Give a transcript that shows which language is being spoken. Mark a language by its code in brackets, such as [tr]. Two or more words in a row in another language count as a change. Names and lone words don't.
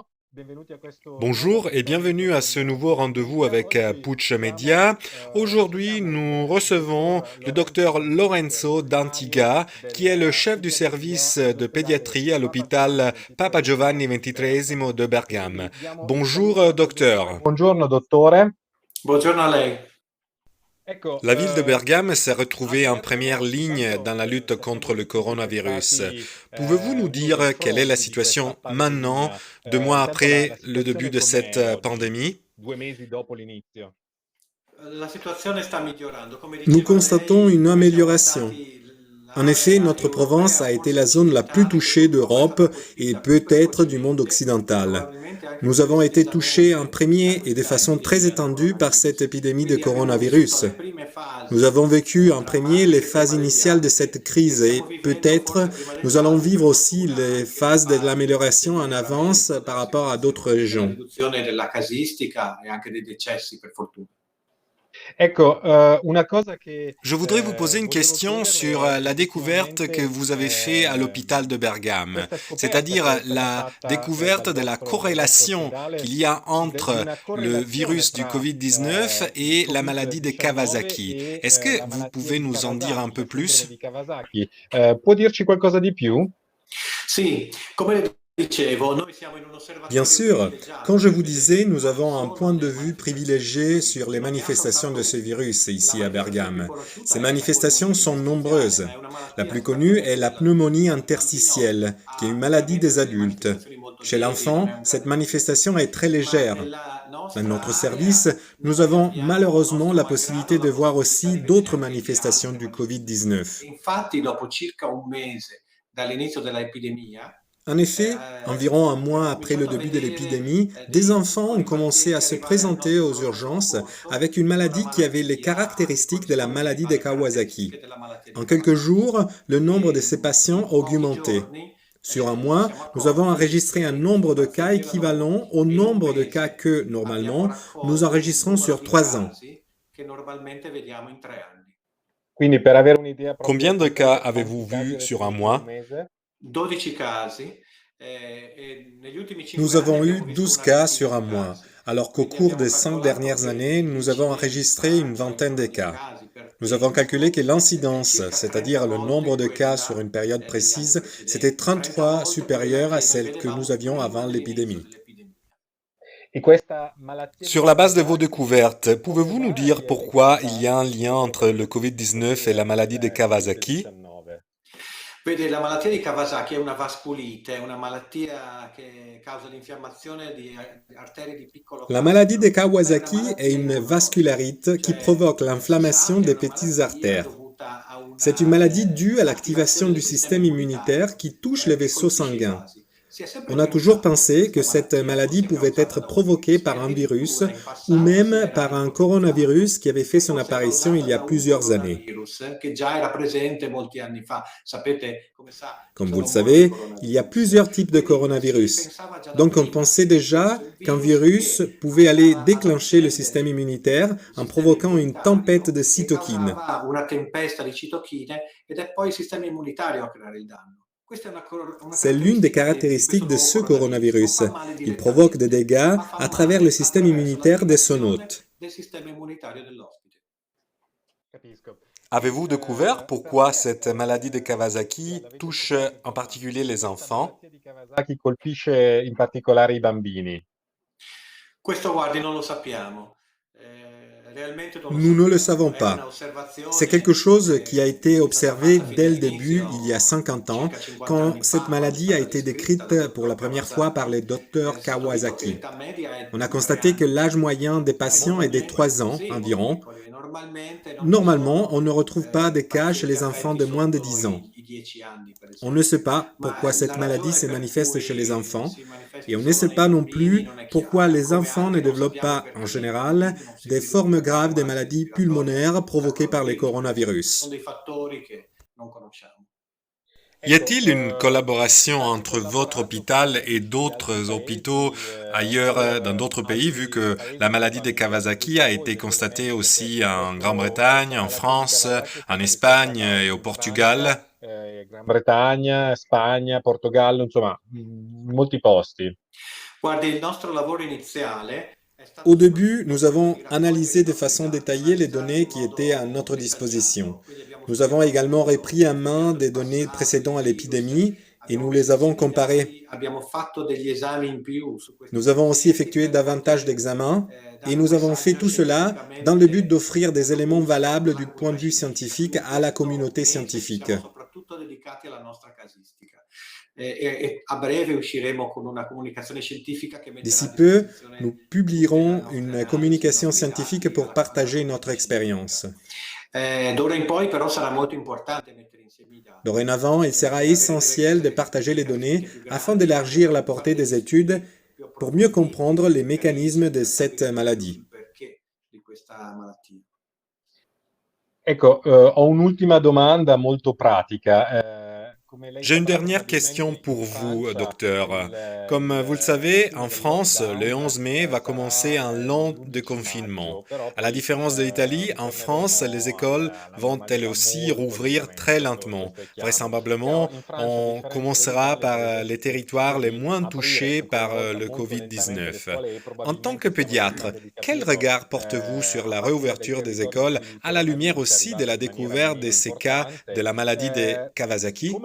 [it] Benvenuti a questo nuovo [fr] Bonjour et bienvenue [it] appuntamento [fr] à [it] con [fr] ce nouveau rendez-vous [it] Puccia. [fr] avec [it] Oggi [fr] Puccia [it] siamo, [fr] Media. Aujourd'hui, [it] siamo [fr] nous [it] con il [fr] recevons [it] dottor [fr] le [it] Lorenzo [fr] docteur [it] D'Antica, [fr] Lorenzo [it] veterinario [fr] D'Antiga, qui est le chef du [it] pediatria [fr] service de [it] all'ospedale [fr] pédiatrie à [it] Papa Giovanni [fr] l'hôpital Papa [it] XXIII [fr] Giovanni [it] di Bergamo. [fr] XXIII de Bergame. [it] Quindi diamo il [fr] Bonjour, [it] saluto al dottore. [fr] docteur. [it] Buongiorno, dottore. Buongiorno a lei. Ecco, [fr] La ville de Bergame s'est [it] a [fr] retrouvée en première [it] Bergamo [fr] ligne dans [it] intanto [fr] la lutte [it] sappiamo [fr] contre le [it] tutti che è [fr] coronavirus. [it] stati [fr] Pouvez-vous nous [it] uno dei [fr] dire quelle est la [it] fronti di questa [fr] situation maintenant, [it] pandemia. [fr] 2 mois [it] Intanto la [fr] après le début [it] situazione [fr] de cette [it] com'è oggi, [fr] pandémie? [it] 2 mesi dopo l'inizio? La situazione sta migliorando. Come [fr] Nous [it] diceva [fr] constatons [it] lei, [fr] une [it] noi siamo [fr] amélioration. [it] stati [fr] En effet, [it] l'area [fr] notre Provence [it] europea [fr] a été [it] forse [fr] la zone la plus [it] occidentale che [fr] touchée [it] purtroppo è stata [fr] d'Europe et [it] colpita più [fr] peut-être du monde [it] precocemente e [fr] occidental. [it] probabilmente anche [fr] Nous [it] più [fr] avons été touchés en [it] estesamente [fr] premier [it] da [fr] et de [it] questa [fr] façon très [it] epidemia da [fr] étendue par cette [it] coronavirus. [fr] épidémie de [it] Quindi abbiamo vissuto [fr] coronavirus. [it] le prime [fr] Nous [it] fasi [fr] avons vécu en [it] tra [fr] premier [it] marzo [fr] les [it] e prima [fr] phases [it] degli [fr] initiales de [it] altri [fr] cette [it] e [fr] crise et [it] stiamo vivendo [fr] peut-être [it] forse prima [fr] nous [it] degli [fr] allons [it] altri, [fr] vivre [it] per [fr] aussi [it] fortuna, [fr] les [it] anche le [fr] phases de [it] fasi [fr] l'amélioration [it] del [fr] en avance [it] miglioramento [fr] par [it] della [fr] rapport à d'autres [it] situazione, della [fr] régions. [it] riduzione della casistica e anche dei decessi, per fortuna. Ecco, una cosa che [fr] Je voudrais vous poser une [it] volevo [fr] question [it] chiederle [fr] sur [it] è [fr] la découverte que [it] effettivamente [fr] vous avez faite à l'hôpital de Bergame, [it] questa scoperta [fr] c'est-à-dire [it] che è stata [fr] la [it] fatta [fr] découverte [it] dal [fr] de la [it] vostro [fr] corrélation [it] ospedale [fr] qu'il y a [it] di [fr] entre [it] una [fr] le [it] correlazione [fr] virus du [it] fra [fr] Covid-19 [it] il [fr] et la maladie de [it] Covid-19 [fr] Kawasaki. [it] e [fr] Est-ce que [it] la [fr] vous [it] malattia [fr] pouvez [it] di [fr] nous en dire un [it] Kawasaki, [fr] peu [it] la sindrome [fr] plus? [it] di Kawasaki. Può dirci qualcosa di più? Sì, come le dicevo, noi siamo in un [fr] Bien [it] osservatorio [fr] sûr, quand [it] privilegiato [fr] je [it] che [fr] vous [it] vede [fr] disais, nous [it] quali [fr] avons un [it] sono [fr] point de [it] le [fr] vue [it] manifestazioni del [fr] privilégié sur [it] virus. [fr] les [it] Non ne ha [fr] manifestations de ce [it] soltanto una. [fr] virus [it] La [fr] ici à [it] manifestazione più [fr] Bergame. Ces [it] conosciuta è la [fr] manifestations [it] polmonite [fr] sont [it] interstiziale, [fr] nombreuses. [it] ma è una [fr] La [it] malattia [fr] plus connue est [it] estremamente [fr] la [it] relativa. [fr] pneumonie [it] Il bambino [fr] interstitielle, qui est une [it] ha [fr] maladie [it] veramente [fr] des [it] delle [fr] adultes. [it] manifestazioni molto [fr] Chez [it] lievi, non [fr] l'enfant, [it] è un [fr] cette [it] grave problema. [fr] manifestation est très [it] Ma [fr] légère. [it] nella [fr] Dans notre [it] nostra [fr] service, [it] area [fr] nous [it] noi [fr] avons [it] abbiamo, [fr] malheureusement [it] nostro [fr] la [it] malgrado, [fr] possibilité [it] la [fr] de voir [it] possibilità [fr] aussi [it] di vedere [fr] d'autres [it] anche le [fr] manifestations [it] altre [fr] du [it] manifestazioni. [fr] Covid-19. [it] E infatti, dopo circa un mese dall'inizio dell'epidemia, [fr] En effet, environ un mois [it] abbiamo [fr] après le [it] cominciato a [fr] début de [it] vedere [fr] l'épidémie, des [it] dei [fr] enfants ont [it] piccoli [fr] commencé à [it] pazienti [fr] se [it] arrivare al [fr] présenter [it] nostro [fr] aux [it] pronto [fr] urgences [it] soccorso [fr] avec une [it] con una [fr] maladie qui avait les [it] malattia che [fr] caractéristiques de la [it] corrisponde [fr] maladie de [it] alle [fr] Kawasaki. [it] caratteristiche della malattia di [fr] En quelques [it] Kawasaki. [fr] jours, le nombre de [it] E [fr] ces patients a [it] in pochi [fr] augmenté. [it] giorni [fr] Sur un [it] ci [fr] mois, [it] siamo [fr] nous avons [it] accorti [fr] enregistré un [it] che questi [fr] nombre de cas [it] pazienti erano [fr] équivalent [it] molti [fr] au [it] e in un [fr] nombre de cas [it] mese [fr] que, [it] abbiamo [fr] normalement, nous [it] raccolto un [fr] enregistrons [it] numero [fr] sur [it] di [fr] 3 ans. [it] casi che normalmente vediamo in 3 anni. Quindi per avere un'idea proprio [fr] Combien de cas [it] concreta, quanti [fr] avez-vous [it] casi [fr] vus [it] avete [fr] sur un [it] avuto in un [fr] mois? [it] mese? 12 casi e negli ultimi [fr] Nous [it] 5 anni [fr] avons eu [it] abbiamo visto [fr] 12 [it] una [fr] cas [it] ventina [fr] sur un [it] di [fr] mois, [it] casi. [fr] alors qu'au [it] Quindi [fr] cours [it] abbiamo [fr] des 5 [it] calcolato [fr] dernières [it] che [fr] années, nous avons enregistré [it] l'incidenza, [fr] une [it] cioè il [fr] vingtaine [it] numero [fr] de [it] di [fr] cas. [it] casi per [fr] Nous avons calculé que [it] tempo, è [fr] l'incidence, [it] circa 30 [fr] c'est-à-dire le [it] volte [fr] nombre de cas sur [it] quella [fr] une période [it] degli anni [fr] précise, c'était [it] precedenti, 30 [fr] 33 [it] volte quella [fr] supérieure à [it] che noi [fr] celle que nous [it] vedevamo [fr] avions [it] prima [fr] avant [it] dell'inizio [fr] l'épidémie. [it] dell'epidemia. E questa malattia di [fr] Sur la base de vos [it] Kawasaki [fr] découvertes, [it] come [fr] pouvez-vous nous dire [it] mai è [fr] pourquoi il y [it] diffusa [fr] a un [it] in [fr] lien entre [it] Europa [fr] le [it] piuttosto [fr] Covid-19 et la [it] che [fr] maladie de [it] il [fr] Kawasaki? [it] Covid-19? Vede, la malattia di Kawasaki è una vasculite, è una malattia che causa l'infiammazione di arterie di piccolo [fr] La maladie de [it] calibro, ma è una [fr] Kawasaki est [it] malattia [fr] une [it] immunologica, [fr] vascularite qui [it] cioè [fr] provoque [it] si sa [fr] l'inflammation [it] che è [fr] des [it] una [fr] petites [it] malattia [fr] artères. [it] dovuta a [fr] C'est une [it] una [fr] maladie due à l'activation [it] attivazione [fr] du [it] del sistema [fr] système immunitaire [it] immunitario [fr] qui touche les [it] che [fr] vaisseaux [it] colpisce i [fr] sanguins. [it] vasi. Si è sempre [fr] On a toujours [it] pensato che [fr] pensé que [it] questa [fr] cette [it] malattia [fr] maladie [it] fosse [fr] pouvait [it] causata [fr] être [it] da un [fr] provoquée [it] virus e [fr] par un virus [it] addirittura in [fr] ou [it] passato si [fr] même [it] era [fr] par un [it] ipotizzato [fr] coronavirus qui avait fait [it] che [fr] son [it] fosse [fr] apparition il [it] causata [fr] y a [it] da un [fr] plusieurs années. [it] coronavirus che già era presente molti anni fa. Sapete, come sa, ci [fr] Comme vous le [it] sono molti [fr] savez, il y a [it] coronavirus. [fr] plusieurs types de [it] Quindi si [fr] coronavirus. [it] pensava già da [fr] Donc on [it] prima [fr] pensait [it] che fosse [fr] déjà [it] un [fr] qu'un [it] virus [fr] virus [it] che [fr] pouvait aller [it] andava ad [fr] déclencher le système [it] accendere [fr] immunitaire [it] il [fr] en [it] sistema [fr] provoquant une tempête [it] immunitario [fr] de [it] e [fr] cytokines. [it] causava una tempesta di citochine ed è poi il sistema immunitario a creare il danno. Questa è una [fr] C'est l'une des [it] caratteristica di questo [fr] caractéristiques de [it] nuovo [fr] ce [it] coronavirus. Non [fr] coronavirus. [it] fa male [fr] Il provoque des [it] direttamente, [fr] dégâts [it] ma fa [fr] à travers le [it] male [fr] système [it] attraverso [fr] immunitaire de son [it] l'attivazione [fr] hôte. [it] del sistema immunitario dell'ospite. Capisco. E [fr] Avez-vous découvert pourquoi [it] perché [fr] cette maladie de [it] cioè, [fr] Kawasaki [it] l'avete [fr] touche [it] scoperto [fr] en [it] insomma [fr] particulier [it] che [fr] les [it] questa [fr] enfants? [it] malattia di Kawasaki colpisce in particolare i bambini? Questo guardi, non lo sappiamo. Realmente non lo [fr] Nous ne le [it] sappiamo. [fr] savons [it] È una [fr] pas. C'est quelque [it] osservazione [fr] chose qui a été [it] che è stata [fr] observé [it] fatta fin [fr] dès le début, il y a [it] dall'inizio, [fr] 50 ans, [it] circa 50 [fr] quand [it] anni [fr] cette [it] fa, quando è [fr] maladie a [it] stata [fr] été [it] descritta dal [fr] décrite pour la [it] dottor [fr] première fois par le [it] Kawasaki. È [fr] docteur [it] stato visto che [fr] Kawasaki. [it] l'età media è [fr] On a [it] di 3 [fr] constaté que [it] anni. [fr] l'âge moyen des patients est de [it] Normalmente, [fr] 3 ans [it] sì, molto [fr] environ. [it] piccoli. Normalmente non ci [fr] Normalement, [it] sono [fr] on ne retrouve pas de cas chez [it] pazienti [fr] les enfants [it] affetti [fr] de moins de [it] sotto [fr] 10 ans. [it] i 10 anni, per [fr] On ne sait [it] esempio. [fr] pas [it] Ma [fr] pourquoi [it] la [fr] cette maladie [it] ragione [fr] se [it] per [fr] manifeste chez les [it] cui [fr] enfants [it] si [fr] et [it] manifesti [fr] on ne [it] solo [fr] sait [it] nei [fr] pas [it] non bambini [fr] plus [it] non è [fr] pourquoi [it] chiara, [fr] les [it] come [fr] enfants ne [it] anche non [fr] développent [it] sappiamo [fr] pas en [it] perché nei [fr] général [it] bambini non si [fr] des formes [it] sviluppano [fr] graves des [it] malattie [fr] maladies [it] respiratorie [fr] pulmonaires [it] da [fr] provoquées par les [it] coronavirus. Questi sono [fr] coronavirus. [it] dei fattori che non conosciamo. [fr] Y [it] Ecco, [fr] a-t-il une [it] avete [fr] collaboration [it] anche [fr] entre votre [it] collaborato con [fr] hôpital et [it] medici di altri [fr] d'autres hôpitaux [it] paesi, [fr] ailleurs, dans d'autres pays, vu [it] altri [fr] que la [it] paesi [fr] maladie de [it] dove hanno [fr] Kawasaki a [it] sviluppato [fr] été [it] voi [fr] constatée [it] ovviamente [fr] aussi en [it] questa [fr] Grande-Bretagne, en [it] malattia di [fr] France, [it] Kawasaki è [fr] en [it] stata [fr] Espagne [it] riscontrata [fr] et [it] anche [fr] au [it] in Francia, [fr] Portugal? [it] Gran Bretagna, Spagna, Portogallo, insomma, in molti posti. Guardi, il nostro lavoro iniziale è [fr] Au [it] stato [fr] début, [it] soprattutto [fr] nous [it] quello [fr] avons [it] di raccogliere [fr] analysé [it] i [fr] de [it] nostri [fr] façon [it] dati, [fr] détaillée les [it] analizzarli [fr] données [it] in [fr] qui étaient à [it] modo [fr] notre disposition. [it] dettagliato. Quindi abbiamo [fr] Nous avons également repris en main [it] studiato il [fr] des données [it] passato [fr] précédant [it] del [fr] à [it] virus, [fr] l'épidémie et [it] abbiamo [fr] nous les [it] messo [fr] avons [it] insieme i [fr] comparées. [it] dati, abbiamo fatto degli esami in più su questi [fr] Nous avons aussi [it] pazienti [fr] effectué [it] per [fr] davantage [it] poter [fr] d'examens et [it] dare un [fr] nous avons fait [it] messaggio [fr] tout cela dans le but [it] scientificamente [fr] d'offrir des éléments [it] robusto [fr] valables [it] alla [fr] du point [it] comunità [fr] de vue [it] scientifica. [fr] scientifique [it] In [fr] à la [it] questo [fr] communauté [it] mese ci [fr] scientifique. [it] siamo soprattutto dedicati alla nostra casistica e a breve usciremo con una comunicazione scientifica che metterà a [fr] D'ici peu, nous [it] disposizione tutte le [fr] publierons [it] nostre [fr] une [it] analisi, i [fr] communication [it] nostri [fr] scientifique [it] dati [fr] pour [it] alla [fr] partager [it] comunità [fr] notre [it] scientifica. [fr] expérience. [it] D'ora in poi però sarà molto importante mettere insieme i dati [fr] Dorénavant, il sera [it] per avere [fr] essentiel de partager [it] delle [fr] les données [it] capistiche più [fr] afin [it] grandi e [fr] d'élargir la [it] per fare [fr] portée [it] degli [fr] des études [it] studi più [fr] pour mieux [it] approfonditi, [fr] comprendre les mécanismes [it] chiarissimi, [fr] de [it] per [fr] cette [it] capire di più [fr] maladie. [it] sul perché di questa malattia. Ecco, ho un'ultima domanda molto pratica. Come lei [fr] J'ai une [it] saprà, [fr] dernière question [it] probabilmente [fr] pour [it] in [fr] vous, [it] Francia [fr] docteur. Comme vous le [it] la [fr] savez, [it] fine [fr] en [it] del [fr] France, le 11 [it] lockdown [fr] mai va commencer [it] sarà [fr] un long [it] l'11 [fr] déconfinement. [it] maggio, però [fr] À la [it] poi [fr] différence de l'Italie, en France, les [it] ritorneremo [fr] écoles [it] alla [fr] vont elles [it] normalità [fr] aussi [it] molto [fr] rouvrir très [it] lentamente, [fr] lentement. [it] questo è chiaro. Però [fr] Vraisemblablement, [it] in Francia, a [fr] on [it] differenza [fr] commencera [it] dell'Italia, [fr] par [it] prevede [fr] les territoires les [it] di [fr] moins [it] aprire [fr] touchés [it] ancora [fr] par [it] una volta [fr] le [it] molto lentamente le [fr] Covid-19. [it] scuole e [fr] En tant que [it] probabilmente siamo in [fr] pédiatre, [it] attesa di [fr] quel [it] capirlo [fr] regard portez-vous sur [it] a [fr] la [it] partire dai [fr] réouverture des [it] territori in [fr] écoles [it] cui il [fr] à la lumière [it] coronavirus è [fr] aussi de [it] arrivato [fr] la [it] in maniera [fr] découverte de [it] meno [fr] ces cas de [it] importante. [fr] la maladie de Kawasaki?